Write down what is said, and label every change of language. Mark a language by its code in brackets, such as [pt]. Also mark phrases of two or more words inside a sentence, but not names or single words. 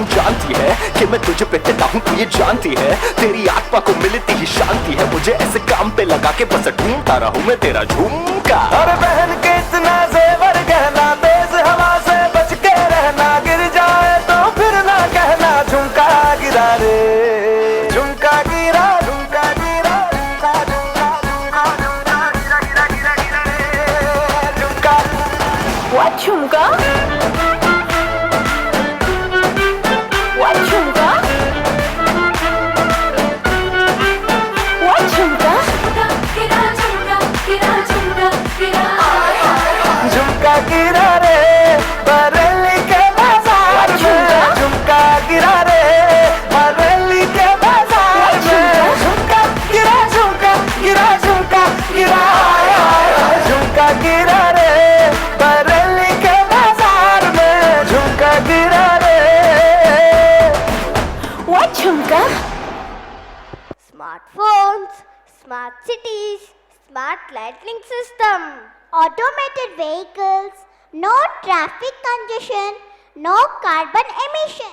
[hi] जानती है कि मैं तुझे पे फिदा हूं, तू ये जानती है, तेरी आत्मा को मिलती ही शांति है। मुझे ऐसे काम पे लगा के बस ढूंढता रहूं मैं तेरा झुमका। अरे बहन के इतना जेवर कहना, तेज हवा से बच के रहना, गिर जाए तो फिर ना कहना झुमका गिरा रे। झुमका गिरा, झुमका गिरा, झुमका झुमका। [en] What chumka? What chumka? What chumka? [hi] झुमका गिरा रे बरेली के बाजार में झुमका गिरा रे बरेली के बाजार में झुमका गिरा झुमका गिरा झुमका गिरा झुमका गिरा रे बरेली के बाजार में झुमका गिरा रे [en] What chumka? Smartphones, smart cities, smart lighting system, automated vehicles, no traffic congestion, no carbon emission.